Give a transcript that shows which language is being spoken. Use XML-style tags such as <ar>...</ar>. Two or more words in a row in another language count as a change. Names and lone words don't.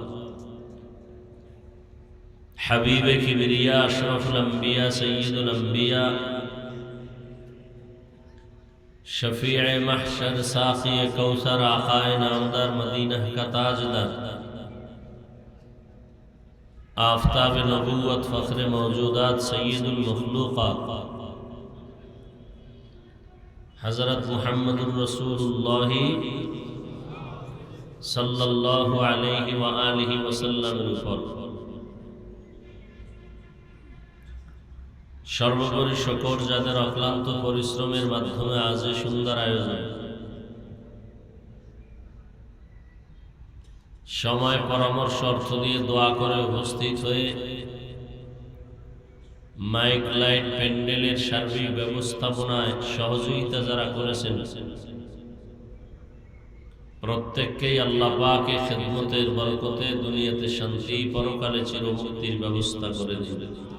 <ur>حبیب کبریا اشرف الانبیاء سید الانبیاء شفیع محشر ساقی کوثر آقائے نامدار مدینہ کا تاجدار آفتاب نبوت فخر موجودات سید المخلوقات حضرت محمد رسول اللہ</ur> <ar>صلی اللہ علیہ وآلہ وسلم</ar> <bn>সর্বোপরি শুকর যাদের অক্লান্ত পরিশ্রমের মাধ্যমে আজ এই সুন্দর আয়োজন সময় পরামর্শ অর্থ দিয়ে দোয়া করে উপস্থিত হয়ে মাইক লাইট প্যান্ডেলের সার্বিক ব্যবস্থাপনায় সহযোগিতা যারা করেছেন প্রত্যেককেই আল্লাহ পাকের খেদমতের বরকতে দুনিয়াতে শান্তি, পরকালে চিরমুক্তির ব্যবস্থা করে দিবেন।</bn>